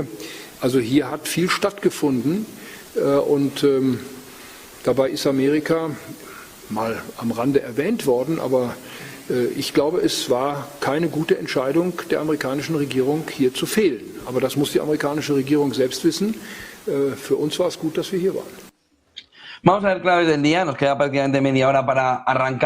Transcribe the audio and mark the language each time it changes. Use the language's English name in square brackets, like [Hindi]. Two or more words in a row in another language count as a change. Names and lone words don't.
[German] Also hier hat viel stattgefunden und dabei ist Amerika mal am Rande erwähnt worden, aber ich glaube, es war keine gute Entscheidung der amerikanischen Regierung, hier zu fehlen. Aber das muss die amerikanische Regierung selbst wissen. Für uns war es gut, dass wir hier waren. [Spanish] Vamos a ver claves del día, nos queda prácticamente media hora para arrancar.